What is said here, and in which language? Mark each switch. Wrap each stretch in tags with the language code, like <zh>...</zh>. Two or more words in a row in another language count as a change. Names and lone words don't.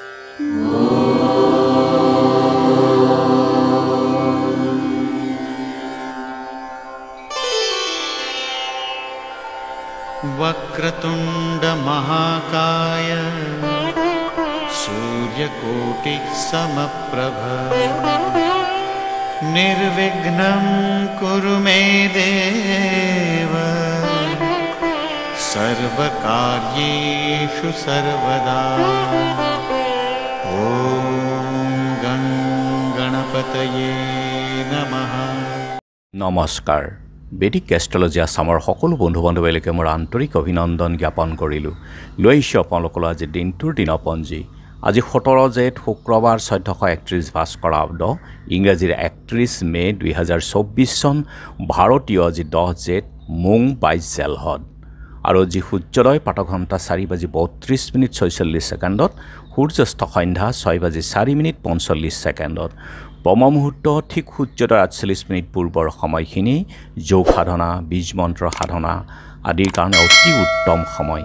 <sa>वक्रतुंड महाकाय सूर्यकोटि समप्रभ निर्विघ्नं कुरु मे देव सर्वकार्येषु सर्वदा। ओम गं गणपतये नमः।</sa> <as>नमस्कार। বেদিক এষ্ট্ৰলজি আছামৰ সকলো বন্ধু বান্ধৱীলৈকে মোৰ আন্তৰিক অভিনন্দন জ্ঞাপন কৰিলোঁ। লৈ আহিছোঁ আপোনালোকলৈ আজি দিনটোৰ দিনপঞ্জী। আজি 17 জেঠ শুক্ৰবাৰ 1431 ভাস্কৰাব্দ ইংৰাজীৰ 31 মে 2024 চন ভাৰতীয় আজি 10 জেঠ মোং 22 জেলহত আৰু আজি সূৰ্যোদয় প্ৰাতঃঘণ্টা 4:32:46 সূৰ্যাস্ত সন্ধ্যা 6:04:45 ব্ৰহ্ম মুহূৰ্ত ঠিক সূৰ্যোদয় 48 পূৰ্বৰ সময়খিনি যোগ সাধনা বীজ মন্ত্ৰ সাধনা আদিৰ কাৰণে অতি উত্তম সময়।</as>